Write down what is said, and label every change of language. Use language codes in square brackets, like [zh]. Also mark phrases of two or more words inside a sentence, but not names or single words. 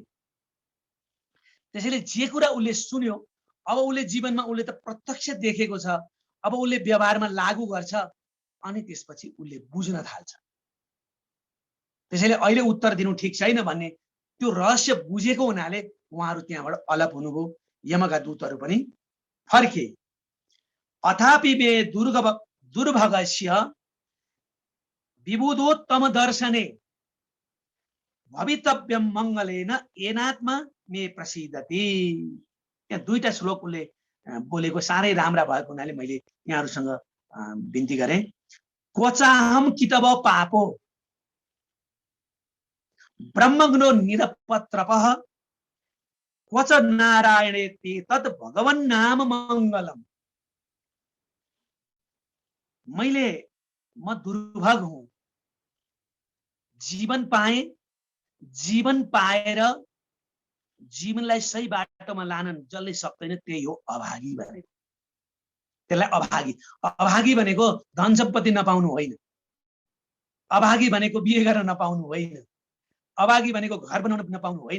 [ne] त्यसैले जे कुरा उसले सुन्यो, अब उसले जीवनमा उसले त प्रत्यक्ष देखेको छ, अब उसले व्यवहारमा लागू गर्छ अनि त्यसपछि उसले बुझ्न थाल्छ। त्यसैले अहिले उत्तर दिनु ठिक छैन भन्ने त्यो रहस्य बुझेको हुनाले उहाँहरू त्यहाँबाट अलप हुनुभयो, यमका दूतहरू पनि फर्के। [sa] अथापि मे दुर्भगस्य विबुधोत्तम दर्शने भवितव्यम मंगलेन एनात्मा मे प्रसिद्धति। [ne] यहाँ दुईटा श्लोक उसले बोलेको साह्रै राम्रा भएको हुनाले मैले यहाँहरूसँग बिन्ती गरेँ। [sa] क्वचाहम कितव पापो ब्रह्मग्नो निरपत्रपः क्वच नारायणे ते तत् भगवन् नाम मंगलम। [ne] म दुर्भग हुँ, जीवन पाए, जीवन पाएर जीवनलाई सही बाटोमा लान जसले सक्दैन त्यही हो अभागी भनेको। त्यसलाई अभागी, अभागी भनेको धन सम्पत्ति नपाउनु होइन, अभागी भनेको बिहे गर्न नपाउनु होइन, अभागी भनेको घर बनाउन नपाउनु होइन।